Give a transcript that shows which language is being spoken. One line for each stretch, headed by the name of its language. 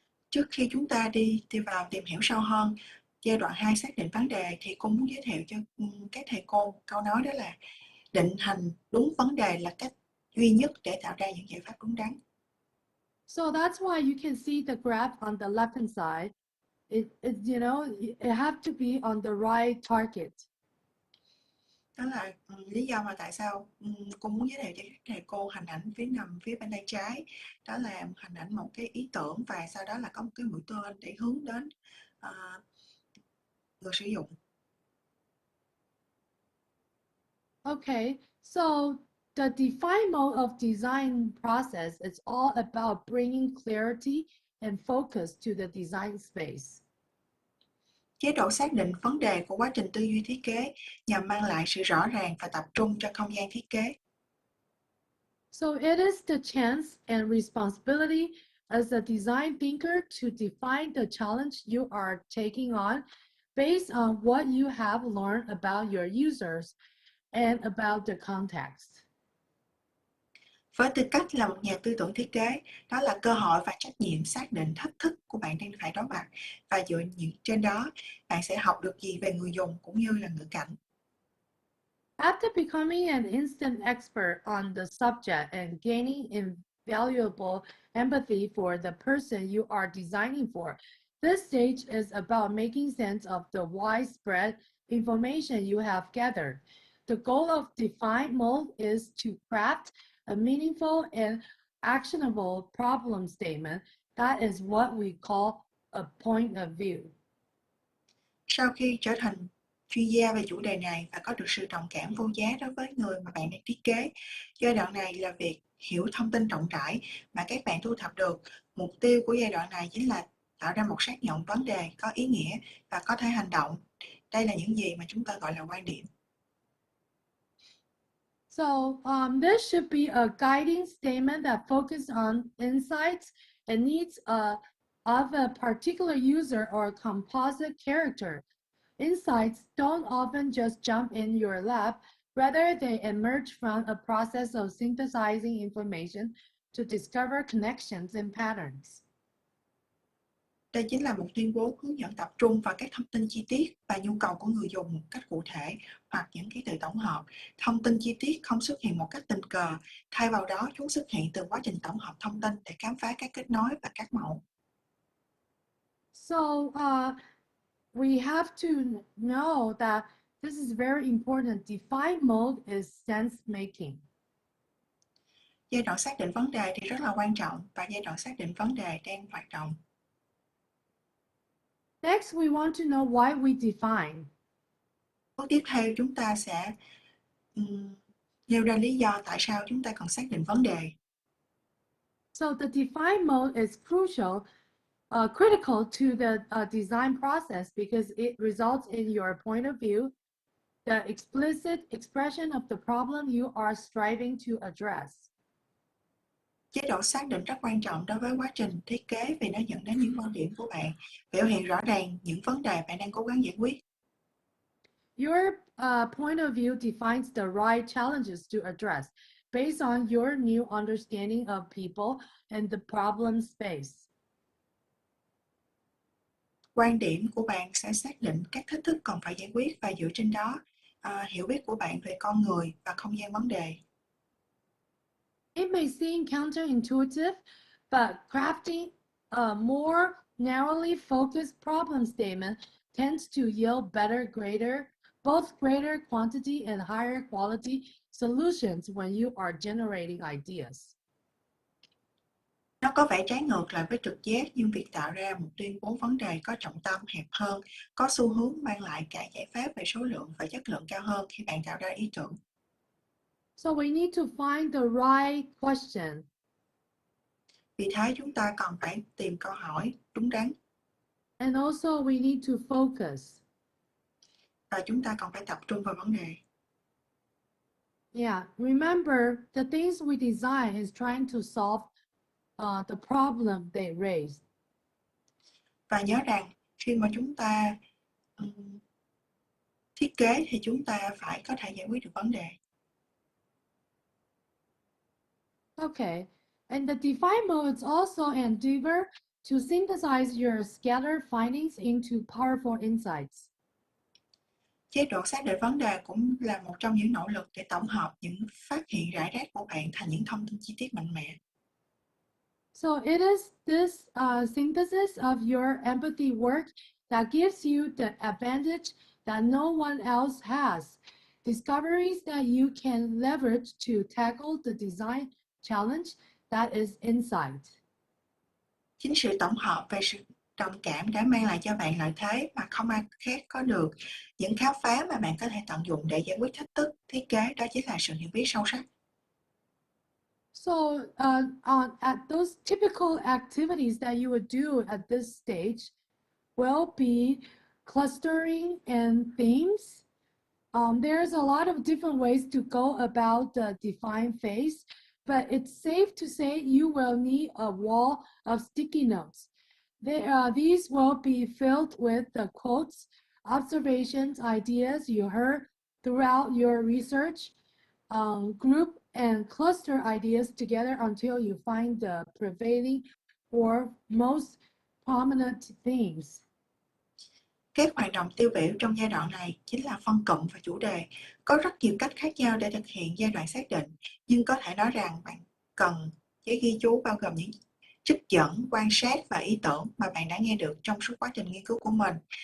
Vietnamese: Trước khi chúng ta đi vào tìm hiểu sâu hơn giai đoạn 2 xác định vấn đề thì cô muốn giới thiệu cho các thầy cô câu nói đó là định hình đúng vấn đề là cách duy nhất để tạo ra những giải pháp đúng đắn.
English: So that's why you can see the graph on the left hand side. It have to be on the right target.
Vietnamese: Đó là lý do mà tại sao cô muốn giới thiệu cho các thầy cô hình ảnh nằm phía bên tay trái. Đó là hình ảnh một cái ý tưởng và sau đó là có một cái mũi tên để hướng đến người sử dụng.
English: Okay, so the define mode of design process is all about bringing clarity and focus to the design space.
Vietnamese: Chế độ xác định vấn đề của quá trình tư duy thiết kế nhằm mang lại sự rõ ràng và tập trung cho không gian thiết kế.
English: So it is the chance and responsibility as a design thinker to define the challenge you are taking on based on what you have learned about your users and about the context.
Vietnamese: Với tư cách là một nhà tư tưởng thiết kế, đó là cơ hội và trách nhiệm xác định thách thức của bạn đang phải đối mặt và dựa trên đó, bạn sẽ học được gì về người dùng cũng như là ngữ cảnh.
English: After becoming an instant expert on the subject and gaining invaluable empathy for the person you are designing for, this stage is about making sense of the widespread information you have gathered. The goal of define mode is to craft a meaningful and actionable problem statement. That is what we call a point of view.
Vietnamese: Sau khi trở thành chuyên gia về chủ đề này và có được sự đồng cảm vô giá đối với người mà bạn đang thiết kế, giai đoạn này là việc hiểu thông tin rộng rãi mà các bạn thu thập được. Mục tiêu của giai đoạn này chính là tạo ra một xác nhận vấn đề có ý nghĩa và có thể hành động. Đây là những gì mà chúng ta gọi là quan điểm.
English: So this should be a guiding statement that focuses on insights and needs of a particular user or composite character. Insights don't often just jump in your lap, rather they emerge from a process of synthesizing information to discover connections and patterns.
Vietnamese: Đây chính là một tuyên bố hướng dẫn tập trung vào các thông tin chi tiết và nhu cầu của người dùng một cách cụ thể hoặc những ký tự tổng hợp. Thông tin chi tiết không xuất hiện một cách tình cờ, thay vào đó chúng xuất hiện từ quá trình tổng hợp thông tin để khám phá các kết nối và các mẫu.
English: So we have to know that this is very important. Define mode is sense making.
Vietnamese: Giai đoạn xác định vấn đề thì rất là quan trọng và giai đoạn xác định vấn đề đang hoạt động.
English: Next, we want to know why we define.
Vietnamese: Bước tiếp theo chúng ta sẽ nêu ra lý do tại sao chúng ta cần xác định vấn đề.
English: So the define mode is critical to the design process because it results in your point of view, the explicit expression of the problem you are striving to address.
Vietnamese: Chế độ xác định rất quan trọng đối với quá trình thiết kế vì nó dẫn đến những quan điểm của bạn, biểu hiện rõ ràng những vấn đề bạn đang cố gắng giải quyết.
English: Your point of view defines the right challenges to address based on your new understanding of people and the problem space.
Vietnamese: Quan điểm của bạn sẽ xác định các thách thức cần phải giải quyết và dựa trên đó hiểu biết của bạn về con người và không gian vấn đề.
English: It may seem counterintuitive, but crafting a more narrowly focused problem statement tends to yield both greater quantity and higher quality solutions when you are generating ideas.
Vietnamese: Nó có vẻ trái ngược lại với trực giác, nhưng việc tạo ra một tuyên bố vấn đề có trọng tâm hẹp hơn có xu hướng mang lại cả giải pháp về số lượng và chất lượng cao hơn khi bạn tạo ra ý tưởng.
English: So we need to find the right question.
Vietnamese: Vì thế chúng ta cần phải tìm câu hỏi đúng đắn.
English: And also we need to focus.
Vietnamese: Và chúng ta cần phải tập trung vào vấn đề.
English: Yeah, remember the things we design is trying to solve the problem they raise.
Vietnamese: Và nhớ rằng khi mà chúng ta thiết kế thì chúng ta phải có thể giải quyết được vấn đề.
English: Okay, and the define modes also endeavor to synthesize your scattered findings into powerful insights.
Vietnamese: Chế độ xác định vấn đề cũng là một trong những nỗ lực để tổng hợp những phát hiện rải rác của bạn thành những thông tin chi tiết mạnh mẽ.
English: So it is this synthesis of your empathy work that gives you the advantage that no one else has. Discoveries that you can leverage to tackle the design challenge that is insight.
Vietnamese: Chính sự tổng hợp về sự đồng cảm đã mang lại cho bạn lợi thế mà không ai khác có được. Những khám phá mà bạn có thể tận dụng để giải quyết thách thức thiết kế, đó chính là sự hiểu biết sâu sắc.
English: So at those typical activities that you would do at this stage will be clustering and themes. There's a lot of different ways to go about the define phase, but it's safe to say you will need a wall of sticky notes. These will be filled with the quotes, observations, ideas you heard throughout your research, group and cluster ideas together until you find the prevailing or most prominent themes.
Vietnamese: Các hoạt động tiêu biểu trong giai đoạn này chính là phân cụm và chủ đề. Có rất nhiều cách khác nhau để thực hiện giai đoạn xác định, nhưng có thể nói rằng bạn cần giấy ghi chú bao gồm những trích dẫn, quan sát và ý tưởng mà bạn đã nghe được trong suốt quá trình nghiên cứu của mình.